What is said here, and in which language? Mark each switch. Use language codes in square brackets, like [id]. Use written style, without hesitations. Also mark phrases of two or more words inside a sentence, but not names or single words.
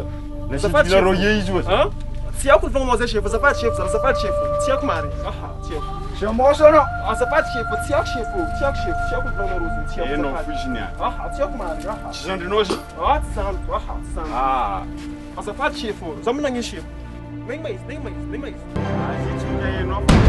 [mg] Azafady chef. Izy ozy. Tsy haiko ny fagnamao chef, azafady chef zala, azafady chef. Tsy haiko mary. Tsy haiko. Chamou anao. Azafady chef, tsy haiko chef, tsy haiko chef, tsy haiko ny fagnamao rozy, tsy haiko. Enao fiziny. Tsy haiko mary. Tsy zandrinao izy? Tsy zandro, tsy zandro. Azafady chef, za managny chef. [pt] Nem mais. Gente, [mg] enao.